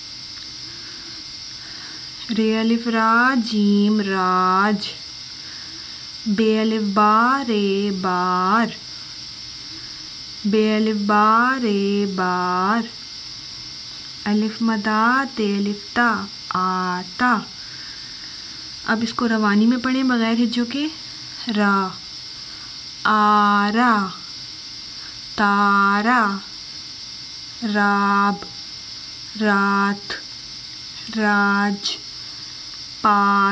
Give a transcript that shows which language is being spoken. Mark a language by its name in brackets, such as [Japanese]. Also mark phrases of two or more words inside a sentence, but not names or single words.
[Urdu] رے الف را جیم راج. بے الف با رے بار. بے الف با رے بار. الف مدا تے الف تا آتا. اب اس کو روانی میں پڑھیں بغیر ہجوں کے. را آرا. تارا. راب رات. راج پار.